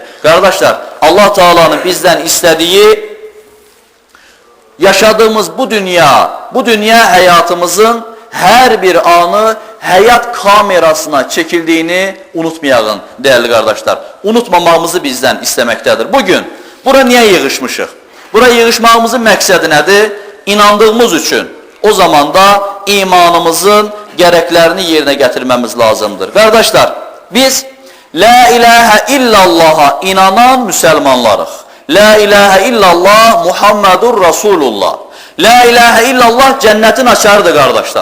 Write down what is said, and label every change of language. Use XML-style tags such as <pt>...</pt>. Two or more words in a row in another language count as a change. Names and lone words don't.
<tr>Kardeşler, Allah Teala'nın bizden istediği yaşadığımız bu dünya hayatımızın her bir anı hayat kamerasına çekildiğini unutmayalım değerli kardeşler. Unutmamamızı bizden istemektedir.</tr> <az>Bugün bura niye yığışmışıq? Bura yığışmağımızın məqsədi nədir?</az> <tr>İnandığımız üçün o zaman da imanımızın gereklerini yerine getirmemiz lazımdır. Kardeşler, biz</tr> <ar>لا إله إلا الله'a</ar> <tr>inanan Müslümanlarız.</tr> <ar>لا إله إلا الله محمد رسول الله. لا إله إلا الله</ar> <az>cennetin açarıdır kardeşler.</az>